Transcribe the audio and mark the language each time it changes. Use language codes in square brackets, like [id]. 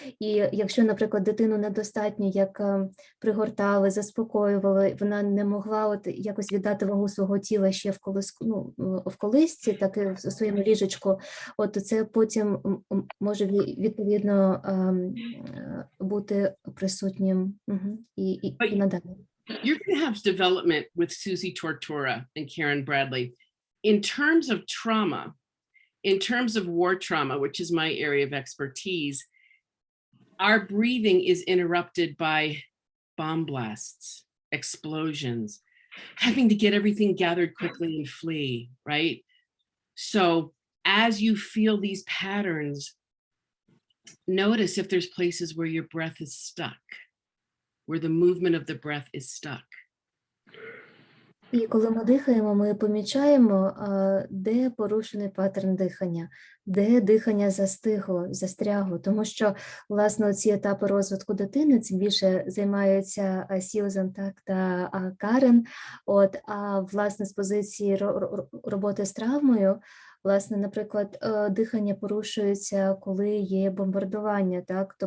[uk] І якщо, наприклад, дитину недостатньо як пригортали, заспокоювали, вона не могла от якось віддати вагу свого тіла ще в колисці, так і в своєму ліжечку, от це потім може відповідно бути присутнім і надалі. [en] You're going to have development with Susie Tortora and Karen Bradley. In terms of trauma, in terms of war trauma, which is my area of expertise, our breathing is interrupted by bomb blasts, explosions, having to get everything gathered quickly and flee, right? So as you feel these patterns, notice if there's places where your breath is stuck, where the movement of the breath is stuck. [uk] І коли ми дихаємо, ми помічаємо, де порушений паттерн дихання, де дихання застрягло, тому що, власне, ці етапи розвитку дитини, цим більше займаються Сьюзан та Карен, а, власне, з позиції роботи з травмою, власне, наприклад, дихання порушується, коли є бомбардування, так?